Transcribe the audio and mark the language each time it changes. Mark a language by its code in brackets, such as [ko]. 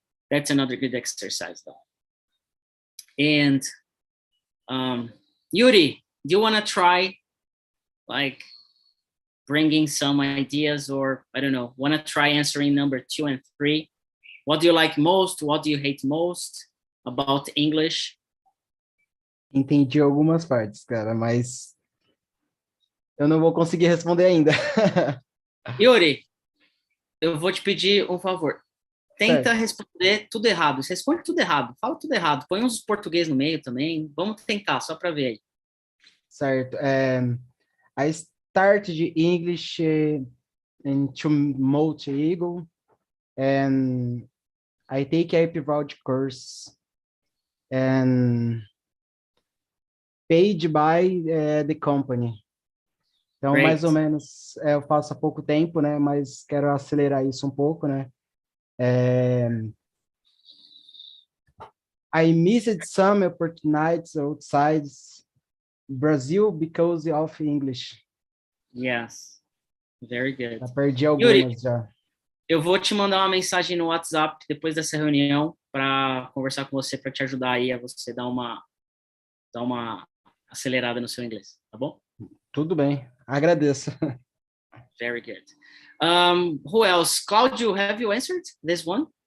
[en] That's another good exercise though. And Yuri, do you want to try like bringing some ideas, or I don't know, want to try answering number 2 and 3? What do you like most? What do you hate most about English? [pt] Entendi algumas partes, cara, mas eu não vou conseguir responder ainda. Yuri, eu vou te pedir um favor. Tenta Certo. responder tudo errado. Você responde tudo errado, fala tudo errado. Põe uns português no meio também. Vamos tentar, só para ver aí. Certo. [en] I started English into multi-eagle, and I take a private course and paid by the company. [pt] Então, [en] Great. [pt] mais ou menos, eu faço há pouco tempo, né? Mas quero acelerar isso um pouco, né? [en] I missed some opportunities outside Brazil because of English. Yes, very good. [pt] Já perdi algumas Yuri, já. eu vou te mandar uma mensagem no WhatsApp depois dessa reunião para conversar com você, para te ajudar aí a você dar uma acelerada no seu inglês, tá bom? Tudo bem, agradeço. [en] Very good. Who else? Claudio, have you answered this one?